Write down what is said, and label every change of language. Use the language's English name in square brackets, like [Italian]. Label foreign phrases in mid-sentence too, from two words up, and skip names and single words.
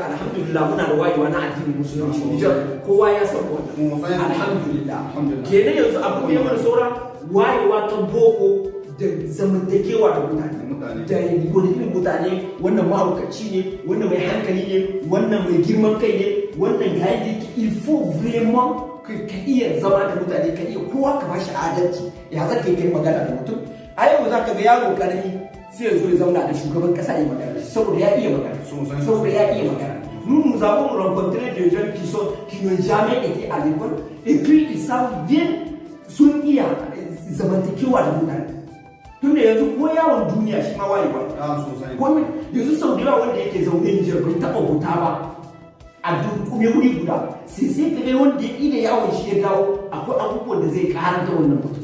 [Hausa] Alhamdulillah muna da wayewa na addinin musulunci Nijar, kowa ya san wannan. Alhamdulillah. Kenan yanzu abu ne mana saura wayewa ta boko da zamantakewa da mutane. Da wani irin mutane, wannan mahaukaci ne, wannan mai hankali ne, wannan mai girman kai ne, wannan ga yadda yake. [French] Il faut vraiment [Hausa] ka iya zama da mutane, ka iya kowa ka bashi adalci. Ya za ka yi kai magana da mutum? A yau za ka ga yaro karami sai ya zo ya zauna da shugaban kasa ya magana saboda ya iya magana. Saboda ya iya magana. [French] Nous avons rencontré des jeunes qui n'ont jamais été à l'école et puis ils savent bien [Hausa] sun iya zamantakewa da mutane. Tunda yanzu ko yawon duniya shi ma wayewa. Ko yanzu sau da yawa wanda yake zaune Nijar bai taɓa wuta ba a dunkume wuri guda, sai ka ga wanda ya ida yawon shi ya dawo akwai abubuwan da zai ƙara da wannan mutum.